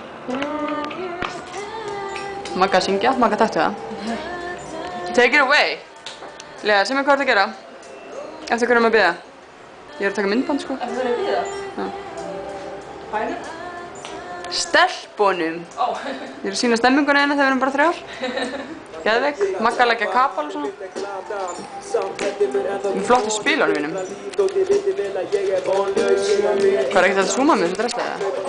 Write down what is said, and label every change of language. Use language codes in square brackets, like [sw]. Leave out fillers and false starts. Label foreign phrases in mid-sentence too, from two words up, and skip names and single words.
[is] Magga að syngja, Magga taktu það. [en] Take it away. [is] Lea, sem hvað ertu að gera? Eftir hverju maður bíða? Ég er að taka myndband, sko. Eftir hverju að bíða? Já. Hænum? Stelpunum. Ég er að sýna stemminguna hérna þegar við erum bara 3 ár. Geðveik, Magga að leggja kapal og svona. Með flottu spílunum mínum. Hvað er ekkert að zooma með þessu dresti eða?